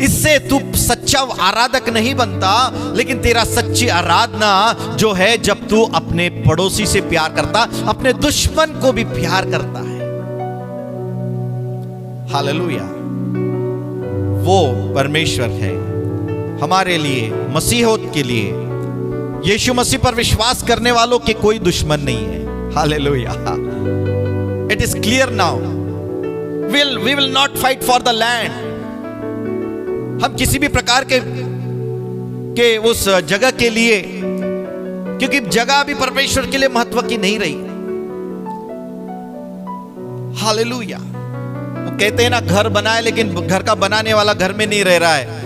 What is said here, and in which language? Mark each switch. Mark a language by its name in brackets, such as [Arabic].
[Hindi] इससे तू सच्चा आराधक नहीं बनता, लेकिन तेरा सच्ची आराधना जो है जब तू अपने पड़ोसी से प्यार करता, अपने दुश्मन को भी प्यार करता है। हालेलुया। वो परमेश्वर है हमारे लिए, मसीहोत के लिए। यीशु मसीह पर विश्वास करने वालों के कोई दुश्मन नहीं है। [English] Hallelujah. It is clear now. We will not fight for the land. [Hindi] हम किसी भी प्रकार के उस जगह के लिए, क्योंकि जगह भी परमेश्वर के लिए महत्व की नहीं रही। हालेलुया। वो कहते हैं ना, घर बनाए लेकिन घर का बनाने वाला घर में नहीं रह रहा है।